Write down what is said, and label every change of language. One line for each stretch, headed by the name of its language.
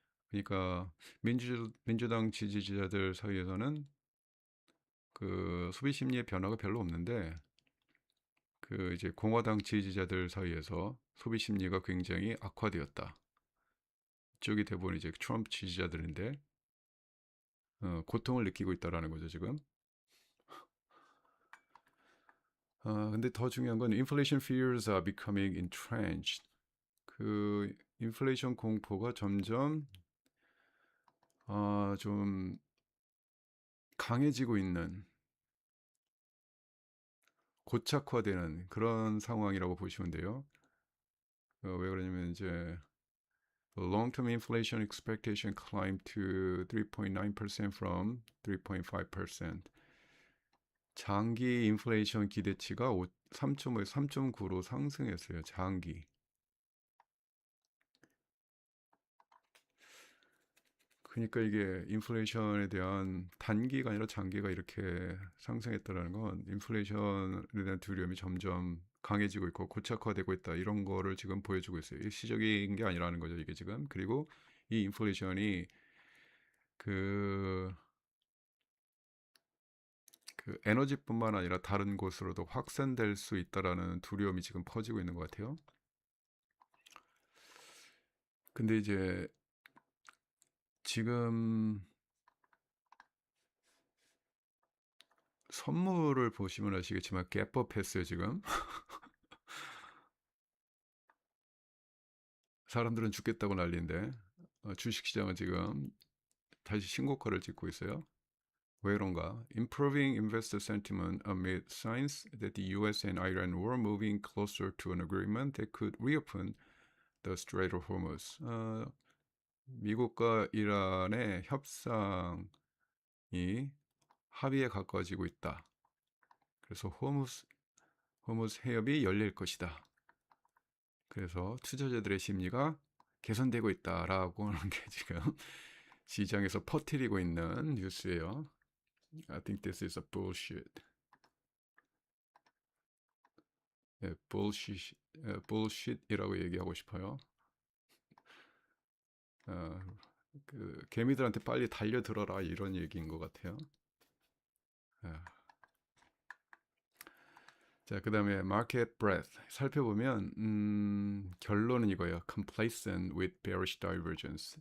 Korean: 그러니까 민주당 지지자들 사이에서는 소비 심리의 변화가 별로 없는데 이제 공화당 지지자들 사이에서 소비 심리가 굉장히 악화되었다. 이쪽이 대부분 이제 트럼프 지지자들인데 고통을 느끼고 있다라는 거죠 지금. 근데 더 중요한 건
English: inflation fears are becoming entrenched.
Korean: 인플레이션 공포가 점점 좀 강해지고 있는 고착화되는 그런 상황이라고 보시면 돼요. 왜 그러냐면 이제
English: The long-term inflation expectation climbed to 3.9% from 3.5%.
Korean: 장기 인플레이션 기대치가 3.5에서 3.9로 상승했어요. 장기. 그러니까 이게 인플레이션에 대한 단기가 아니라 장기가 이렇게 상승했다는 건 인플레이션에 대한 두려움이 점점 강해지고 있고 고착화되고 있다. 이런 거를 지금 보여주고 있어요. 일시적인 게 아니라는 거죠, 이게 지금. 그리고 이 인플레이션이 그, 그 에너지뿐만 아니라 다른 곳으로도 확산될 수 있다라는 두려움이 지금 퍼지고 있는 것 같아요. 근데 이제 지금 선물을 보시면 아시겠지만 갭업했어요, 지금. 사람들은 죽겠다고 난리인데 주식시장은 지금 다시 신고가를 찍고 있어요. 왜 그런가?
English: Improving investor sentiment amid signs that the US and Iran were moving closer to an agreement that could reopen the Strait of Hormuz.
Korean: 미국과 이란의 협상이 합의에 가까워지고 있다. 그래서 호무스 해협이 열릴 것이다. 그래서 투자자들의 심리가 개선되고 있다라고 하는 게 지금 시장에서 퍼뜨리고 있는 뉴스예요.
English: I think this is a bullshit.
Korean: 예, bullshit이라고 얘기하고 싶어요. 어, 그 개미들한테 빨리 달려들어라 이런 얘기인 것 같아요. 아. 자, 그 다음에 market breadth 살펴보면 결론은 이거예요.
English: Complacent with bearish divergence.